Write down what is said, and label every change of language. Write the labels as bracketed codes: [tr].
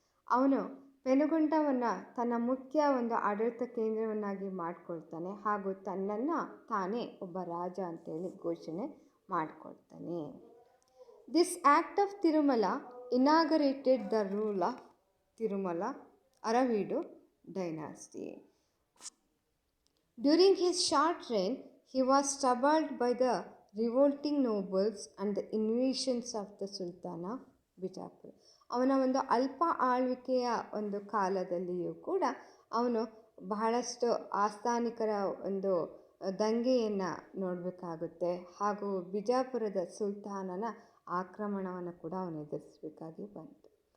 [kn] ಅವನು ಪೆನುಗೊಂಡವನ್ನು ತನ್ನ ಮುಖ್ಯ ಒಂದು ಆಡಳಿತ ಕೇಂದ್ರವನ್ನಾಗಿ ಮಾಡಿಕೊಳ್ತಾನೆ ಹಾಗೂ ತನ್ನನ್ನು ತಾನೇ ಒಬ್ಬ ರಾಜ ಅಂತೇಳಿ ಘೋಷಣೆ ಮಾಡಿಕೊಳ್ತಾನೆ. [en] This act of Tirumala inaugurated the rule of Tirumala Aravidu dynasty. During his short reign, he was troubled by the revolting nobles and the invasions of the Sultan of Bijapur. [kn] ಅವನ ಒಂದು ಅಲ್ಪ ಆಳ್ವಿಕೆಯ ಒಂದು ಕಾಲದಲ್ಲಿಯೂ ಕೂಡ ಅವನು ಬಹಳಷ್ಟು ಆಸ್ಥಾನಿಕರ ಒಂದು ದಂಗೆಯನ್ನು ನೋಡಬೇಕಾಗುತ್ತೆ ಹಾಗೂ ಬಿಜಾಪುರದ ಸುಲ್ತಾನನ ಆಕ್ರಮಣವನ್ನು ಕೂಡ ಅವನು ಎದುರಿಸಬೇಕಾಗಿ ಬಂತು.